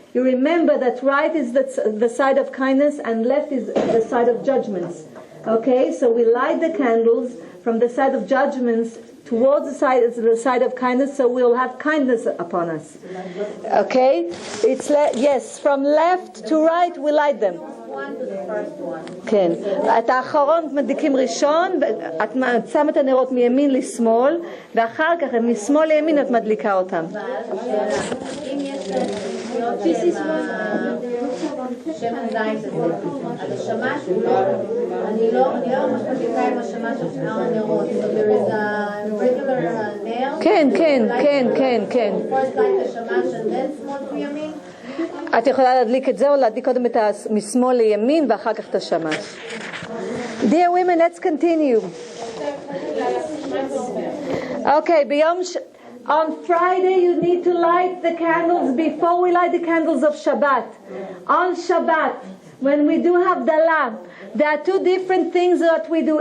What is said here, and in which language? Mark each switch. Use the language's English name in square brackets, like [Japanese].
[English] You remember that right is the side of kindness and left is the side of judgments. Okay, so we light the candles from the side of judgments towards the side of kindness, so we'll have kindness upon us. Okay, it's yes, from left to right we light them. [Hebrew] כן, את האחרון מדליקים ראשון, את שמה את הנרות מימין לשמאל, ואחר כך משמאל לימין את מדליקה אותם. שמן זית הזה, אז השמש הוא לא, אני לא ממש מדליקה עם השמש על שאר הנרות, [English] so there is a regular nail, [Hebrew] כן, כן, כן, כן, כן. [English] first light השמש and then [Hebrew] שמאל וימין. את יכולה להדליק את זה או להדליק קודם את משמאל לימין ואחר כך את השמש. [English] Dear women, let's continue. Okay, on Friday you need to light the candles before we light the candles of Shabbat. On Shabbat, when we do Havdalah, there are two different things that we do.